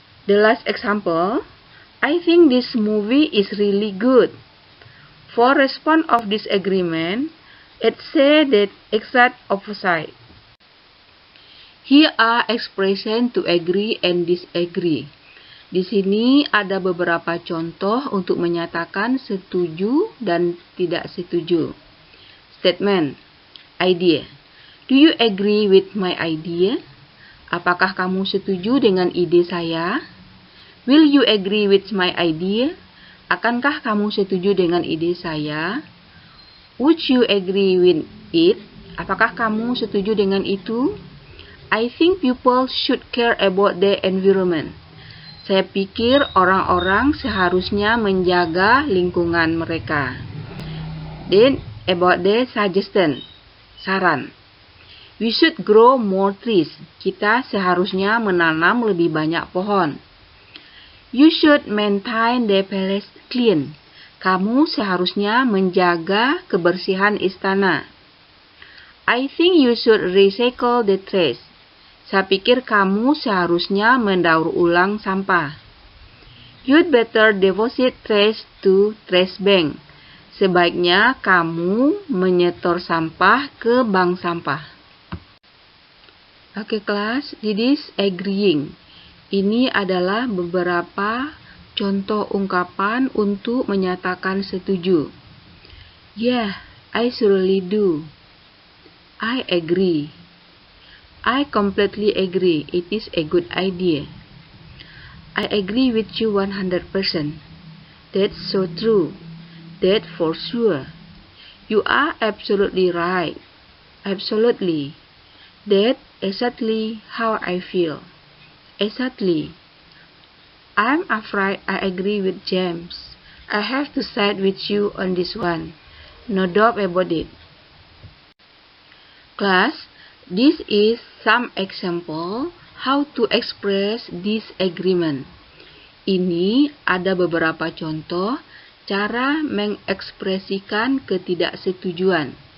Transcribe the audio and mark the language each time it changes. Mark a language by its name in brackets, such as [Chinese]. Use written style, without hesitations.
[English] The last example, I think this movie is really good. For response of disagreement, it says the exact opposite. Here are expressions to agree and disagree. [Indonesian] Di sini ada beberapa contoh untuk menyatakan setuju dan tidak setuju. [English] Statement, idea. Do you agree with my idea? [Indonesian] Apakah kamu setuju dengan ide saya? [English] Will you agree with my idea? [Indonesian] Akankah kamu setuju dengan ide saya? [English] Would you agree with it? [Indonesian] Apakah kamu setuju dengan itu? [English] I think people should care about their environment. [Indonesian] Saya pikir orang-orang seharusnya menjaga lingkungan mereka. [English] Then, about the suggestion, saran. We should grow more trees. [Indonesian] Kita seharusnya menanam lebih banyak pohon. [English] You should maintain the palace clean. [Indonesian] Kamu seharusnya menjaga kebersihan istana. [English] I think you should recycle the trash. [Indonesian] Saya pikir kamu seharusnya mendaur ulang sampah. [English] You'd better deposit trash to trash bank. [Indonesian] Sebaiknya kamu menyetor sampah ke bank sampah. Oke kelas, [English] this is agreeing. [Indonesian] Ini adalah beberapa contoh ungkapan untuk menyatakan setuju. [English] Yeah, I surely do. I agree. I completely agree. It is a good idea. I agree with you 100%. That's so true. That for sure. You are absolutely right. Absolutely. That's exactly how I feel. Exactly. I'm afraid I agree with James. I have to side with you on this one. No doubt about it. Class, this is some example how to express disagreement. [Indonesian] Ini ada beberapa contoh cara mengekspresikan ketidaksetujuan.